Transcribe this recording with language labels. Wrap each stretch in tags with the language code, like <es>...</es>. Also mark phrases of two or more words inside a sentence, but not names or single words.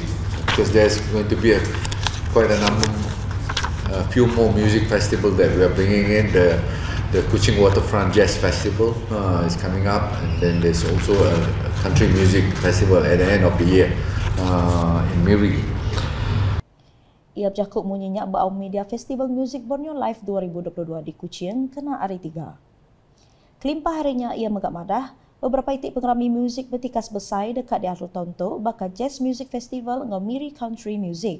<en>Because there's going to be quite a few more music festivals that we are bringing in. The Kuching Waterfront Jazz Festival is coming up, and then there's also a country music festival at the end of the year in Miri.</en> <iba>Ia berjakup munyinya bau media Festival Music Borneo Live 2022 di Kuching kena hari 3. Kelimpah harinya ia megak madah beberapa itik pengerami muzik bertikas besar dekat di Arul Tonto bakal Jazz Music Festival ngau Miri Country Music.</iba>